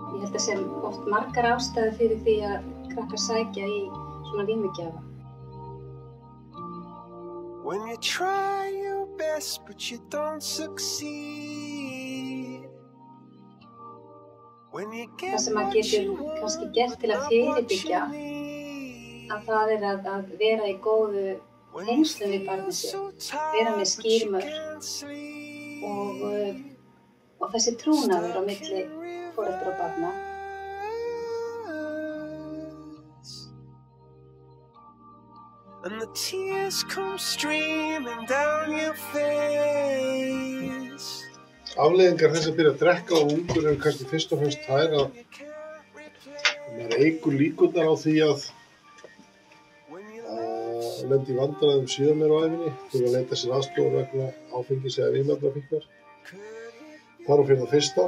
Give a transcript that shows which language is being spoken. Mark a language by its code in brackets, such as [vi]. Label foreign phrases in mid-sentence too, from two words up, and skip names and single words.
[is] held að sem oft margar ástæður fyrir því að krakkar sækja í svona vímugjafa. [en] When you try your best but you don't succeed. [is] Það sem maður getur kannski gert til að fyrirbyggja að það að vera í góðu tengslum við barnið sitt, vera með skýr mörk og þessi trúnaður á milli foreldra og barna. [en] And the tears come streaming down your face. [is] Afleiðingar þess að byrja að drekka og ungur eru kannski fyrst og fremst þær að maður eykur líkurnar á því að lenda í vandræðum síðar meir á ævinni, þurfa að leita sér aðstoðar vegna áfengis eða vímuefnafíknar. Það er fyrir það fyrsta.